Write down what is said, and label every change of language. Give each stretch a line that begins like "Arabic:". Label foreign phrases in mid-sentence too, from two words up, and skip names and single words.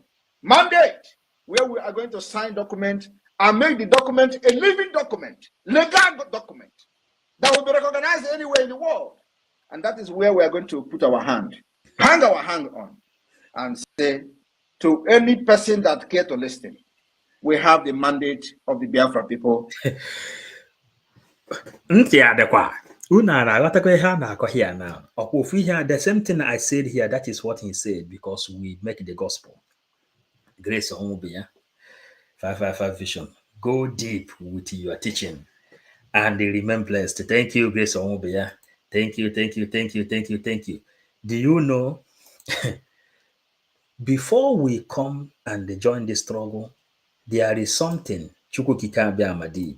English: Mandate where we are going to sign document and make the document a living document, legal document that will be recognized anywhere in the world. And that is where we are going to put our hand, hang our hand on, and say to any person that care to listen, we have the mandate of the Biafra people.
Igbo: Ntị adịkwa unu na-aghọtakwa ihe a na-akọ
English: here now.
Igbo: Ọkwa ofu ihe
English: the same thing I said here, that is what he said, because we make the gospel. Grace Onwubiya, 555 Vision. Go deep with your teaching and remain blessed. Thank you, Grace Onwubiya. Thank you. Do you know, before we come and join the struggle, there is something Chukwukika Abiyama did.